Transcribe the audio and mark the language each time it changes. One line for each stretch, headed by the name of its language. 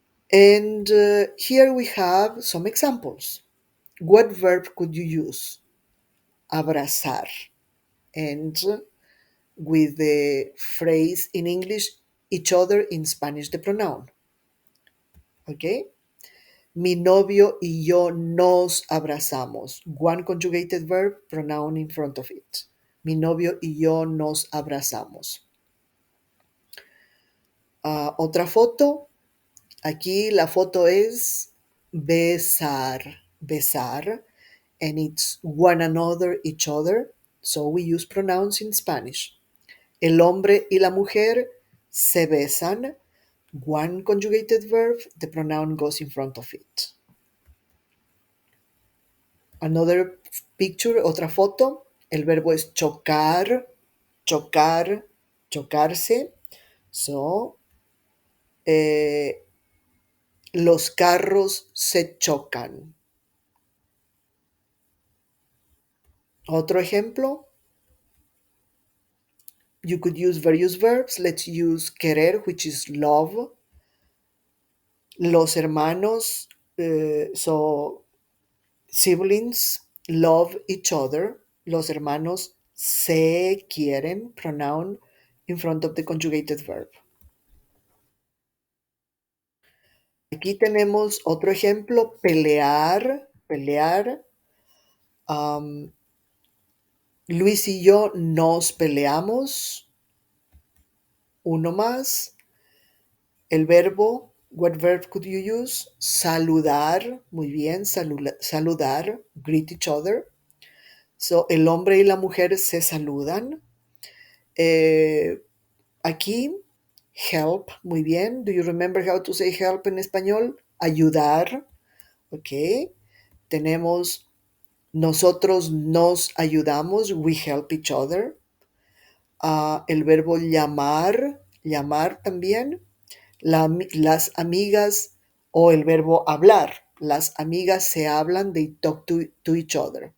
English: And here we have some examples. What verb could you use? Abrazar. And with the phrase in English, each other, in Spanish, the pronoun. Okay?
Spanish: Mi novio y yo nos abrazamos.
English: One conjugated verb, pronoun in front of it.
Spanish: Mi novio y yo nos abrazamos. Otra foto. Aquí la foto es besar. Besar.
English: And it's one another, each other. So we use pronouns in Spanish.
Spanish: El hombre y la mujer se besan.
English: One conjugated verb, the pronoun goes in front of it. Another picture,
Spanish: otra foto, el verbo es chocar, chocar, chocarse. So, eh, los carros se chocan. Otro ejemplo,
English: you could use various verbs. Let's use querer, which is love.
Spanish: Los hermanos,
English: so siblings love each other.
Spanish: Los hermanos se quieren,
English: pronoun in front of the conjugated verb.
Spanish: Aquí tenemos otro ejemplo, pelear, pelear. Am, Luis y yo nos peleamos. Uno más. El verbo,
English: what verb could you use?
Spanish: Saludar, muy bien, saludar,
English: greet each other.
Spanish: So, el hombre y la mujer se saludan. Eh, Aquí, help, muy bien.
English: Do you remember how to say help
Spanish: en español?
English: Ayudar, ok.
Spanish: Tenemos nosotros nos ayudamos,
English: we help each other.
Spanish: El verbo llamar, llamar también. Las amigas o el verbo hablar. Las amigas se hablan,
English: they talk to each other.